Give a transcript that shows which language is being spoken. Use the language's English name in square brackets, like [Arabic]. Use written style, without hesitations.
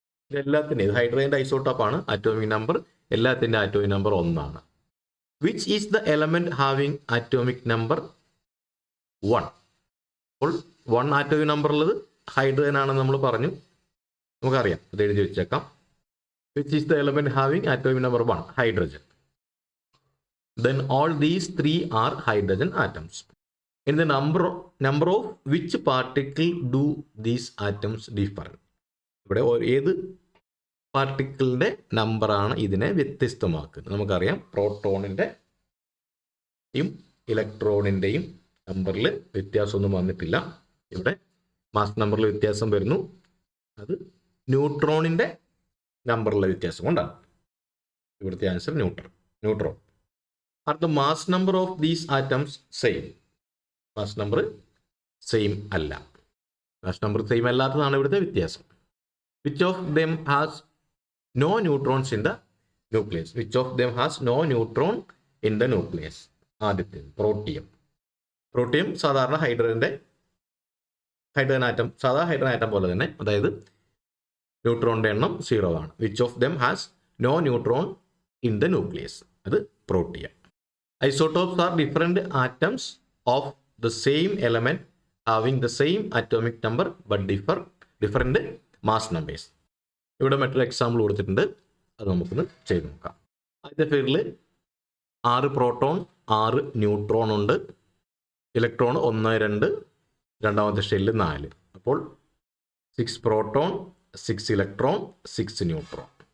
[Malayalam] ഇതെല്ലാത്തിൻ്റെ, ഇത് ഹൈഡ്രജൻ്റെ ഐസോട്ടോപ്പാണ്. Atomic number എല്ലാത്തിൻ്റെ atomic number 1 ആണ്. [English] Which is the element having atomic number 1? [Malayalam] അപ്പോൾ 1 ആറ്റോമിക് നമ്പർ ഉള്ളത് ഹൈഡ്രജൻ ആണെന്ന് നമ്മൾ പറഞ്ഞു, നമുക്കറിയാം. അത് എഴുതി വെച്ചേക്കാം. [English] Which is the element having atomic number 1? [Malayalam] Hydrogen. [English] Then all these 3 are hydrogen atoms. In the number of which particle do these atoms differ? [Malayalam] ഇവിടെ ഏത് പാർട്ടിക്കിളിൻ്റെ നമ്പറാണ് ഇതിനെ വ്യത്യസ്തമാക്കുന്നത്? നമുക്കറിയാം പ്രോട്ടോണിൻ്റെയും ഇലക്ട്രോണിൻ്റെയും നമ്പറിൽ വ്യത്യാസമൊന്നും വന്നിട്ടില്ല. ഇവിടെ മാസ് നമ്പറിൽ വ്യത്യാസം വരുന്നു, അത് ന്യൂട്രോണിൻ്റെ നമ്പറിലെ വ്യത്യാസം കൊണ്ടാണ്. ഇവിടുത്തെ answer neutron. [English] Are the mass number of these atoms same? [Malayalam] Mass number same അല്ല. മാസ് നമ്പർ സെയിം അല്ലാത്തതാണ് ഇവിടുത്തെ വ്യത്യാസം. [English] Which of them has no neutrons in the nucleus? Which of them has no neutron in the nucleus? [Malayalam] ആദ്യത്തേത് protium സാധാരണ hydrogen atom, സാധാരണ hydrogen atom പോലെ തന്നെ, അതായത് ന്യൂട്രോണിൻ്റെ എണ്ണം 0 ആണ്. [English] Which of them has no neutron in the nucleus? [Malayalam] അത് protium. [English] Isotopes are different atoms of the same element having the same atomic number but different mass numbers. [Malayalam] ഇവിടെ മറ്റൊരു example കൊടുത്തിട്ടുണ്ട്, അത് നമുക്കൊന്ന് ചെയ്ത് നോക്കാം. ആദ്യത്തെ ഫിഗറിൽ 6 പ്രോട്ടോൺ 6 ന്യൂട്രോൺ ഉണ്ട്, ഇലക്ട്രോൺ 1 2, രണ്ടാമത്തെ ഷെല്ല് 4. അപ്പോൾ 6 പ്രോട്ടോൺ 6 ഇലക്ട്രോൺ 6 ന്യൂട്രോൺ.